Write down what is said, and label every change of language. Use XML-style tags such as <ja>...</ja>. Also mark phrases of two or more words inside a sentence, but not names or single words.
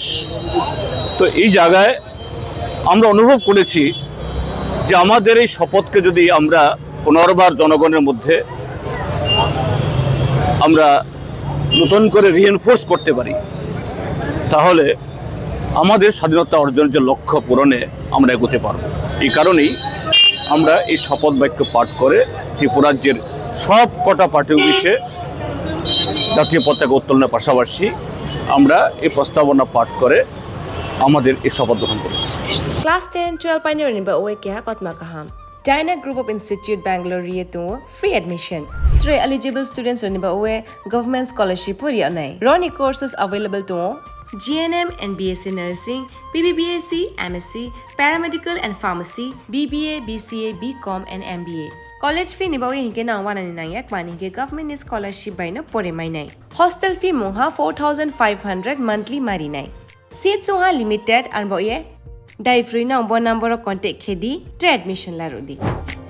<bn>তো এই জায়গায় আমরা অনুভব করেছি যে আমাদের এই শপথকে যদি আমরা পুনর্বার জনগণের মধ্যে আমরা নতুন করে রিএনফোর্স করতে পারি, তাহলে আমাদের স্বাধীনতা অর্জনের যে লক্ষ্য পূরণে আমরা এগোতে পারব। এই কারণেই আমরা এই শপথ বাক্য পাঠ করে ত্রিপুরাজ্যের সব কটা পার্টি অফিসে জাতীয় পতাকা উত্তোলনের পাশাপাশি আমরা এই প্রস্তাবনা পাঠ করে আমাদের এই শপথ গ্রহণ করেছি।</bn> <trp>Class 10-12 pioneer ni ba oe kya kotma kaham.</trp> <en>Dyna Group of Institute Bangalore to free admission.</en> <trp>3 eligible students ni ba oe</trp> <en>government scholarship</en> <trp>puri anai.</trp> <en>Roni courses available to GNM and BSc Nursing, BBBSc, MSc, Paramedical and Pharmacy, BBA, BCA, BCom and MBA. College fee</en> <trp>ni ba oe hinke na 199 mani hinke</trp> <en>government scholarship</en> <trp>by no pore mai nai.</trp> <en>Hostel fee</en> <trp>moha 4500 monthly mari nai. Seats soha limited and ba oe dai free na number contact khedi admission la rodi.</trp>